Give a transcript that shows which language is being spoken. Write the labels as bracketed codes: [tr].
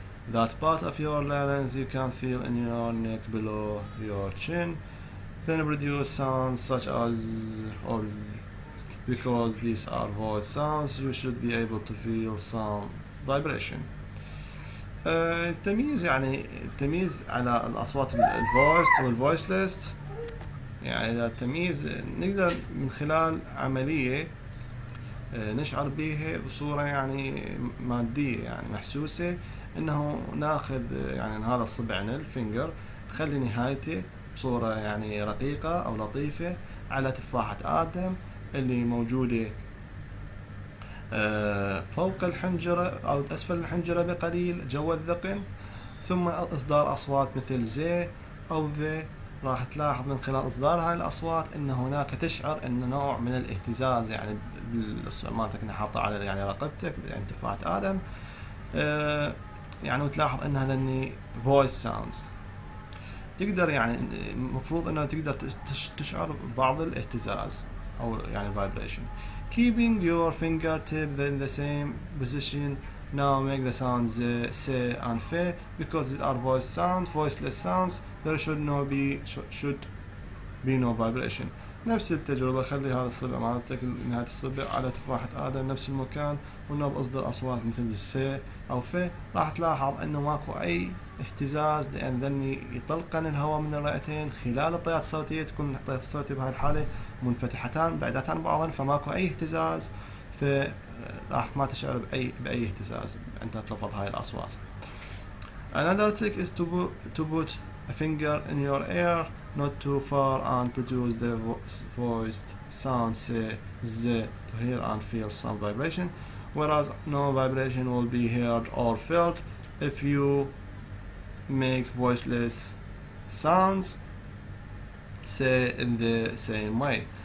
[en] That part of your larynx you can feel in your neck below your chin, then produce sounds such as or because these are voice sounds, you should be able to feel some vibration. [ar] التمييز يعني التمييز على الأصوات الvoiced والvoiceless، يعني التمييز نقدر من خلال عملية نشعر بها بصورة يعني مادية، يعني محسوسة، انه ناخذ يعني هذا الصبع الفينجر نخلي نهايته بصورة يعني رقيقة او لطيفة على تفاحة آدم اللي موجودة فوق الحنجرة او اسفل الحنجرة بقليل جوا الذقن، ثم اصدار اصوات مثل زي او ذي. راح تلاحظ من خلال إصدار هاي الأصوات إن هناك تشعر إن نوع من الاهتزاز يعني بالأصبع مالتك إنها حاطة على يعني رقبتك يعني تفاحة آدم، يعني وتلاحظ إن هذني voice sounds. تقدر يعني المفروض إنه تقدر تشعر بعض الاهتزاز أو يعني vibration. [en] Keeping your fingertip in the same position now make the sounds se and fe because these are voiceless sounds. There should be no vibration. [ar] نفس التجربة، خلي هذا الصبع مالتك نهاية الصبع على تفاحة آدم نفس المكان، والنوب اصدر أصوات مثل السي أو في. راح تلاحظ أنه ماكو أي اهتزاز، لأن ذني يطلقن الهواء من الرئتين خلال الطيات الصوتية، تكون الطيات الصوتية بهاي الحالة منفتحتان بعيدتان عن بعضهن، فماكو أي اهتزاز، راح ما تشعر بأي اهتزاز أنت تلفظ هاي الأصوات. [en] Another trick is to put a finger in your ear not too far and produce the voiced sound say z to hear and feel some vibration, whereas no vibration will be heard or felt if you make voiceless sounds say in the same way.